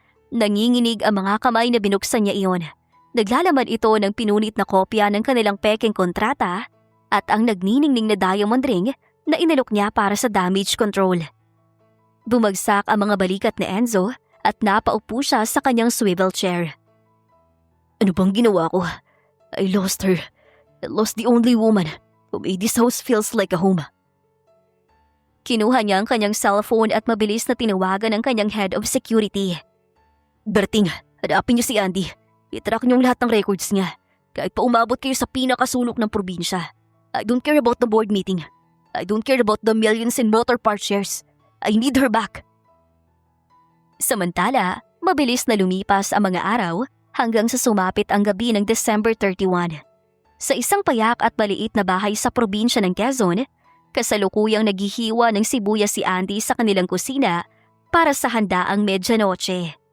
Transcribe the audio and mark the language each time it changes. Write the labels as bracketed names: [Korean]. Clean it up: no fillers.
[Filipino] Nanginginig ang mga kamay na binuksan niya iyon. Naglalaman ito ng pinunit na kopya ng kanilang peking kontrata at ang nagniningning na diamond ring na inalok niya para sa damage control. Bumagsak ang mga balikat ni Enzo at napaupo siya sa kanyang swivel chair. Ano bang ginawa ko? [English] I lost her. I lost the only woman who made this house feels like a home. [Filipino] Kinuha niya ang kanyang cellphone at mabilis na tinawagan ang kanyang head of security. Berting, hanapin niyo si Andy. I-track niyong lahat ng records niya. Kahit pa umabot kayo sa pinakasulok ng probinsya. [English] I don't care about the board meeting. I don't care about the millions in motor part shares. I need her back. [Filipino] Samantala, mabilis na lumipas ang mga araw hanggang sa sumapit ang gabi ng December 31. Sa isang payak at maliit na bahay sa probinsya ng Quezon, kasalukuyang naghihiwa ng sibuyas si Andy sa kanilang kusina para sa handaang medyanoche.